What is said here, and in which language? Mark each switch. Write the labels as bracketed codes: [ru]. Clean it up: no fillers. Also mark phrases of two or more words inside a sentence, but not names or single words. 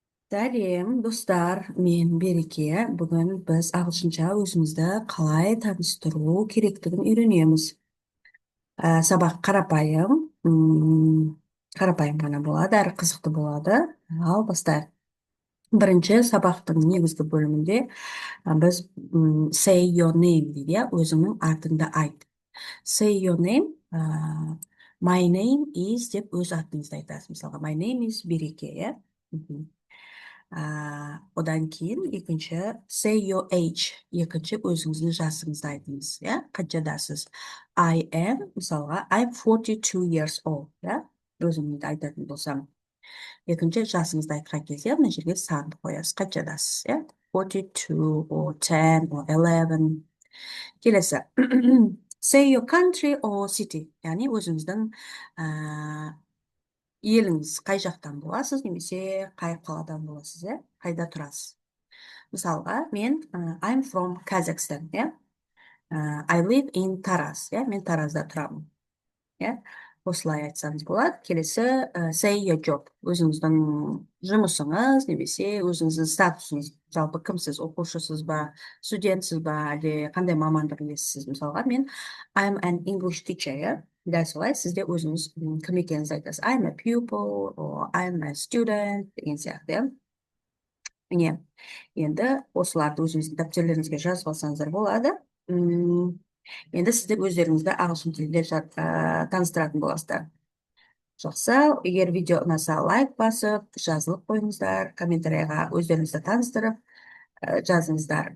[kk] Сәлем, достар, мен Береке. Бүгін біз ағылшынша өзімізді қалай таныстыру керектігін үйренеміз. Сабақ қарапайым, қарапайым ғана болады, әрі қызықты болады. Ал бастайық. Бірінші сабақтың негізгі бөлімінде біз [en] say your name [kk] дейді, иә, өзіңнің атыңды айт. [en] Say your name, my name is [kk] деп өз атыңызды айтасыз. Мысалға, [en] my name is Береке, [kk] иә. Мгм. Одан кейін екінші [en] say your age, [kk] екінші өзіңіздің жасыңызды айтыңыз, иә, қаншадасыз. [en] I am, мысалға, I'm 42 years old, [kk] иә, өзімді айтатын болсам. Екінші жасыңызды айтқан кезде мына жерге санды қоясыз, қаншадасыз, иә, 42 or 10 or 11. [en] Келесі say your country or city, [kk] яғни өзіңіздің еліңіз қай жақтан боласыз, немесе қай қаладан боласыз, иә, қайда тұрасыз. Мысалға, мен [en] I'm from Kazakhstan, [kk] иә. [en] I live in Taraz, [kk] иә, мен Таразда тұрамын, иә. Осылай айтсаңыз болады. [en] Келесі say your job, [kk] өзіңіздің жұмысыңыз, немесе өзіңіздің статусыңыз. Жалпы кімсіз, оқушысыз ба, студентсіз ба, әлде қандай мамандық иесісіз. Мысалға, мен [en] I'm an English teacher, [kk] иә. Дәл солай сізде өзіңіз кім екеніңізді айтасыз. [en] I'm a pupil, or I'm a student [kk] деген сияқты, иә. Міне, енді осыларды өзіңіздің дәптерлеріңізге жазып алсаңыздар болады. Енді сіздер өздеріңізді ағылшын тілінде таныстыратын боласыздар. Жақсы, егер видео ұнаса лайк басып, жазылып қойыңыздар, комментарийға өздеріңізді таныстырып жазыңыздар.